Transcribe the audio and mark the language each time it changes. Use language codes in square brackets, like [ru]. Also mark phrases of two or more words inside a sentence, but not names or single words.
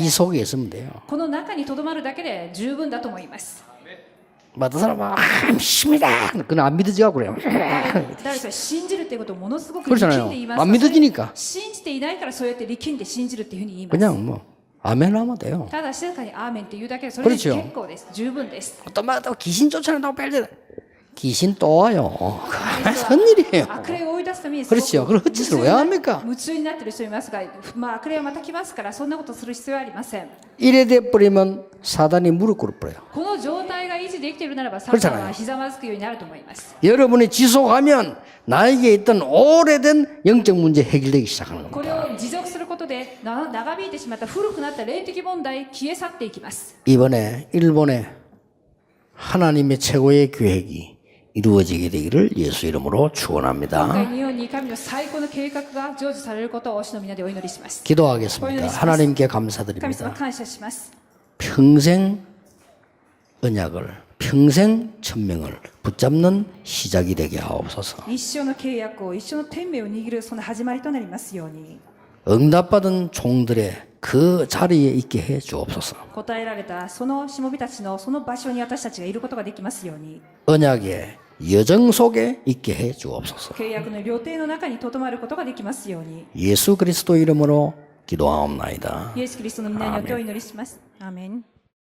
[ko] 이 속에 있으면 돼요. [ja] この中にとどまるだけで十分だと思います。 [ko] 어떤 사람은 믿습니다. 그건 안 믿어지고 그래요. [ja] 誰か信じるっていうことをものすごく [ko] 그렇잖아요 [ja] 力んで言います [ko] 안 믿어지니까 [ja] 信じていないからそうやって力んで信じるっていうふうに言います。 [ko] 그냥 뭐 아멘 하면 돼요. [ja] ただ静かにアーメンって言うだけでそれで結 [ko] 그렇죠 [ja] 構です。十分です [ko] 또 막 또 귀신 쫓아낸다고 빨리 귀신 또 와요. 무슨 일이에요. [ja] 悪霊を追い出すために [ko] 그렇죠. 그럼 헛짓을 왜 합니까? [ja] 夢中になってる人いますが、まあ、悪霊はまた来ますからそんなことする必要はありません。 [ko] 이래 돼 버리면 사단이 무릎 꿇어 버려요. [ja] この状態が維持できているならばサタン [ko] 그렇잖아요 [ja] はひざまずくようになると思います。 [ko] 여러분이 지속하면 나에게 있던 오래된 영적 문제 해결되기 시작하는 [ja] こ [ko] 겁니다. [ja] れを持続することで長引いてしまった古くなった霊的問題消え去っていきます。 [ko] 이번에 일본에 하나님의 최고의 계획이 이루어지게 되기를 예수 이름으로 [ja] 今回 [ko] 축원합니다. [ja] 日本に神の最高の計画が成就されることを主の皆でお祈りします。 [ko] 기도하겠습니다. 하나님께 [ja] 神様 [ko] 감사드립니다. [ja] 感謝します。 [ko] 평생 언약을 평생 천명을 붙잡는 시작이 되게 하옵소서. [ja] 一生の契約を、一生の天命を握るその始まりとなりますように。 [ko] 응답받은 종들의 그 자리에 있게 해 주옵소서. [ja] 答えられたそのしもべたちのその場所に私たちがいることができますように。 [ko] 언약의 여정 속에 있게 해 주옵소서. [ja] 契約の旅程の中にとどまることができますように。 [ko] 예수 그리스도 이름으로 기도하옵나이다. [ja] イエス・キリストの皆によってお祈りします。アーメン。